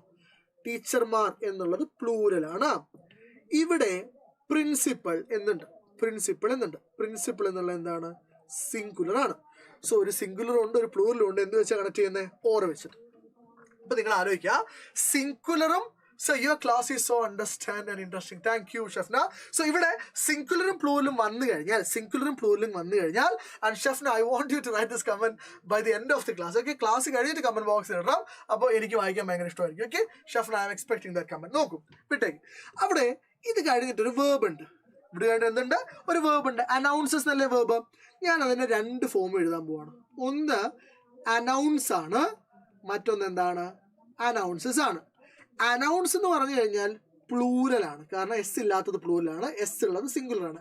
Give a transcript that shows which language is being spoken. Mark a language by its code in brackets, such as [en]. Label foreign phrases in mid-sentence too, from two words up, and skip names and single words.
[ml] ടീച്ചർമാർ എന്നുള്ളത് പ്ലൂറൽ ആണ്. ഇവിടെ പ്രിൻസിപ്പൾ എന്നുണ്ട്. പ്രിൻസിപ്പൾ എന്നുള്ളത് എന്താണ്? സിംഗുലർ ആണ്. സോ ഒരു സിംഗുലർ ഉണ്ട്, ഒരു പ്ലൂറലും ഉണ്ട്. എന്ത് വെച്ചാൽ കണക്ട് ചെയ്യുന്നത്? ഓർ വെച്ചിട്ട്. അപ്പൊ നിങ്ങൾ ആലോചിക്കുക, സിംഗുലറും. [en] So your class is so understand and interesting. Thank you, Shafna. So [ml] ഇവിടെ സിംഗുലറും പ്ലൂറലും വന്നു കഴിഞ്ഞാൽ [en] and Shafna, I want you to write this comment by the end of the class. [ml] Okay, ക്ലാസ് കഴിഞ്ഞിട്ട് [en] comment box [ml] ഇടണം. അപ്പോൾ എനിക്ക് വായിക്കാൻ ഭയങ്കര ഇഷ്ടമായിരിക്കും. ഓക്കെ, [en] Shafna, I am expecting that comment. [ml] നോക്കൂ, വിട്ടേക്ക്. അവിടെ ഇത് കഴിഞ്ഞിട്ട് ഒരു വേർബ് ഉണ്ട്. ഇവിടെ കഴിഞ്ഞിട്ട് എന്തുണ്ട്? ഒരു വേർബ് ഉണ്ട്. അനൗൺസസ് എന്നല്ലേ വേർബ്. ഞാൻ അതിന്റെ 2 ഫോം എഴുതാൻ പോവാണ്. ഒന്ന് അനൗൺസ് ആണ്, മറ്റൊന്ന് എന്താണ്? അനൗൺസസ് ആണ്. അനൗൺസ് എന്ന് പറഞ്ഞു കഴിഞ്ഞാൽ പ്ലൂറൽ ആണ്, കാരണം എസ് ഇല്ലാത്തത് പ്ലൂറലാണ്, എസ് ഉള്ളത് സിംഗുലർ ആണ്.